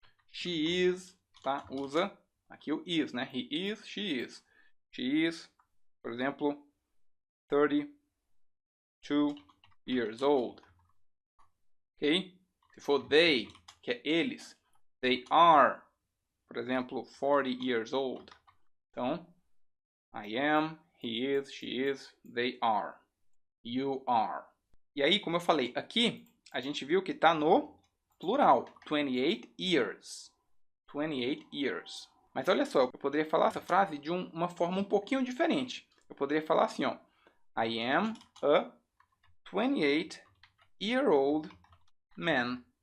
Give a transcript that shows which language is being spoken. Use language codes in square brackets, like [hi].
[en] She is, [pt] tá? Usa aqui o [en] is, [pt] né? [en] He is, she is. She is, [pt] por exemplo, [en] 32 years old. Ok? [pt] Se for [en] they, [pt] que é eles, [en] they are, [pt] por exemplo, [en] 40 years old. [pt] Então, [en] I am, he is, she is, they are, you are. [pt] E aí, como eu falei, aqui a gente viu que está no plural, [en] 28 years. 28 years. [pt] Mas olha só, eu poderia falar essa frase de uma forma um pouquinho diferente. Eu poderia falar assim, ó. [en] I am a 28-year-old man.